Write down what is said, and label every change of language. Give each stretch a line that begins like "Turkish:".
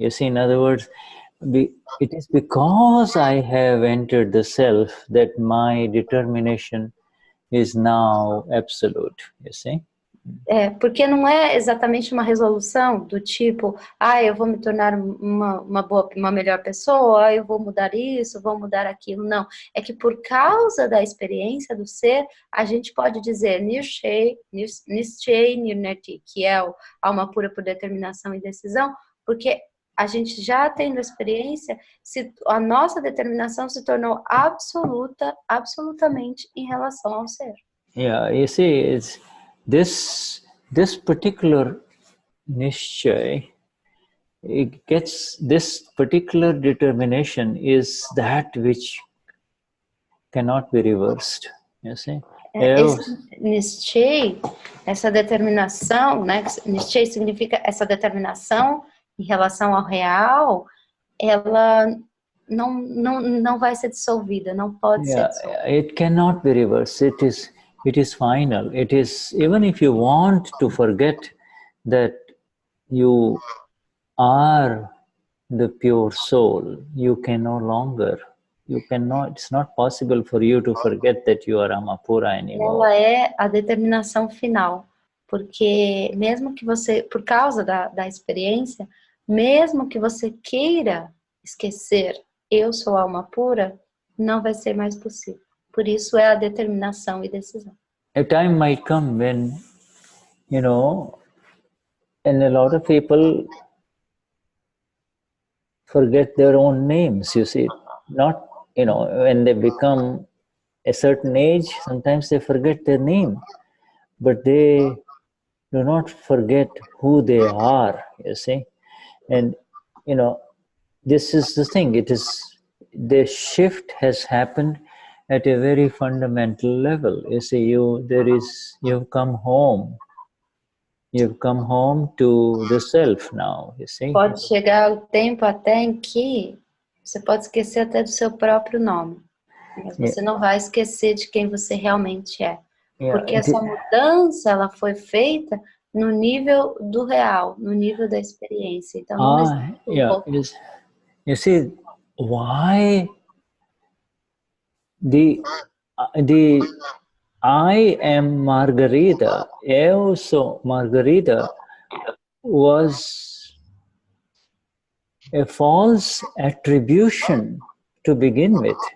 English: You see, in other words, it is because I have entered the self that my determination is now absolute, you see?
Portuguese: Porque não é exatamente uma resolução do tipo, eu vou me tornar uma melhor pessoa, eu vou mudar isso, vou mudar aquilo. Não, é que por causa da experiência do ser, a gente pode dizer Nischay, Nirnati, que é alma pura por determinação e decisão, porque a gente já tendo a experiência, a nossa determinação se tornou absolutamente em relação ao ser.
English: Yeah, you see, it's this particular Nischay, it gets this particular determination is that which cannot be reversed. You see?
Portuguese: Esse Nischay, essa determinação, né? Nischay significa essa determinação em relação ao real, ela não vai ser dissolvida, não pode ser dissolvida.
English: It cannot be reversed. It is final. It is, even if you want to forget that you are the pure soul, you can no longer. You cannot. It's not possible for you to forget that you are Amapura anymore.
Portuguese: Ela é a determinação final, porque mesmo que você, por causa da experiência, mesmo que você queira esquecer, eu sou alma pura, não vai ser mais possível. Por isso é a determinação e decisão.
English: A time might come when, and a lot of people forget their own names, you see. Not, when they become a certain age, sometimes they forget their name. But they do not forget who they are, you see. And, you know, this is the thing. It is, the shift has happened at a very fundamental level. You see, you've come home. You've come home to the self now, you see.
Portuguese: Pode chegar o tempo até em que você pode esquecer até do seu próprio nome, mas você não vai esquecer de quem você realmente é. Porque essa mudança, ela foi feita no nível do real, no nível da experiência. Então, não existe
English: you see, why the I am Margarita,
Portuguese: eu sou Margarita,
English: was a false attribution to begin with.